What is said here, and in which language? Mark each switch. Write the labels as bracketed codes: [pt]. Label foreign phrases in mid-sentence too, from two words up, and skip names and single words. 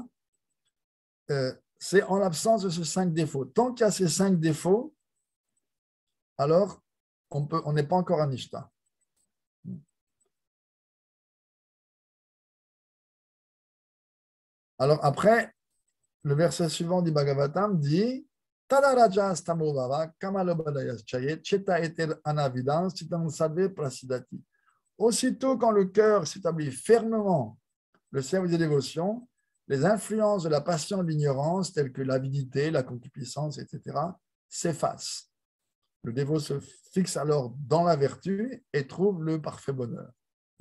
[fr] C'est en l'absence de ces 5 défauts. Tant qu'il y a ces 5 défauts, alors on n'est pas encore à nishta. Alors après, le verset suivant du Bhagavatam dit [sa] Tadaraja stamovava kamalobadayas chayet cheta eter anavidans chitam sadve prasidati. [fr] Aussitôt quand le cœur s'établit fermement le service de dévotion, les influences de la passion et de l'ignorance, telles que l'avidité, la concupiscence, etc., s'effacent. Le dévot se fixe alors dans la vertu et trouve le parfait bonheur.